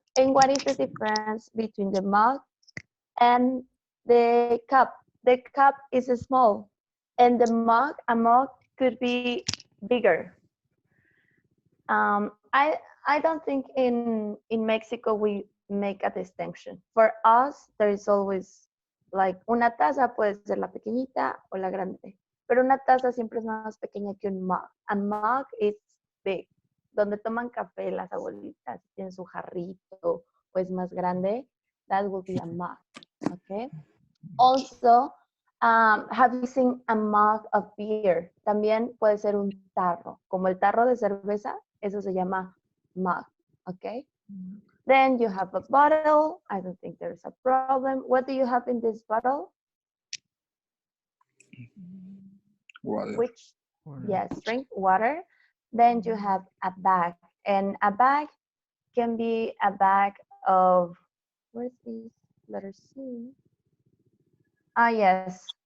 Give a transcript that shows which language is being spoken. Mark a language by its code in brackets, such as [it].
[en] And what is the difference between the mug and the cup? The cup is small, and a mug could be bigger. I don't think in Mexico we make a distinction. For us, there is always like [es] una taza puede ser la pequeñita o la grande, pero una taza siempre es más pequeña que un mug. [en] A mug is big. [es] Donde toman café las abuelitas, tienen su jarrito o es más grande, [en] that will be a mug. Okay. Also, have you seen a mug of beer? [es] También puede ser un tarro, como el tarro de cerveza, eso se llama mug, okay? [en] Then you have a bottle. I don't think there's a problem. What do you have in this bottle? Water. Which, yes, drink water. Then you have a bag, and a bag can be a bag of, where's this letter C? Ah, yes.